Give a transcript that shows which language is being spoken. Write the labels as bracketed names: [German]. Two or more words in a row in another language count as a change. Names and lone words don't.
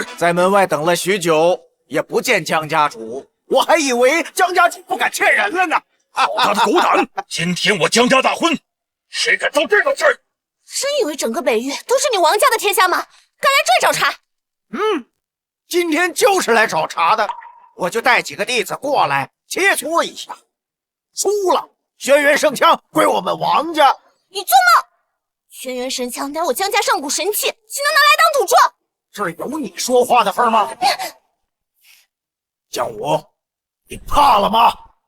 [Chinese] 在门外等了许久，也不見江家主，我還以為江家主不敢見人了呢。好大的狗膽！今天我江家大婚，誰敢造這種事兒？真以為整個北域都是你王家的天下嗎？敢來這找茬？今天就是來找茬的，我就帶幾個弟子過來切磋一下。輸了，軒轅聖槍歸我們王家。你做夢！軒轅神槍乃我江家上古神器，豈能拿來當賭注？這有你說話的份嗎？江武，你怕了嗎？